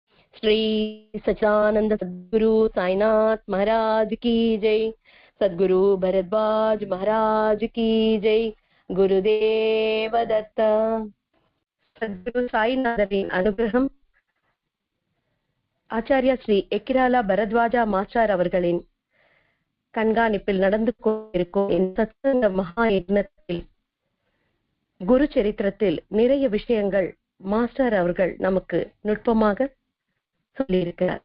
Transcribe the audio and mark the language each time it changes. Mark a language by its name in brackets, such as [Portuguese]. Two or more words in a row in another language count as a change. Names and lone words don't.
[Hindi] श्री सच्चिदानंद सद्गुरु साईनाथ महाराज की जय। सद्गुरु भरद्वाज महाराज की जय। [Sanskrit] गुरुदेव दत्त। [Tamil] सद्गुरु साईनाथரின் அனுகிரகம், ஆச்சாரியா ஸ்ரீ எக்கிராலா பரத்வாஜா மாஸ்டர் அவர்களின் கண்காணிப்பில் நடந்து கொண்டிருக்கும் இந்த சத்சங்க மகா யக்ஞத்தில் குரு சரித்திரத்தில் நிறைய விஷயங்கள் மாஸ்டர் அவர்கள் நமக்கு நுட்பமாக சொல்லியிருக்கிறார்.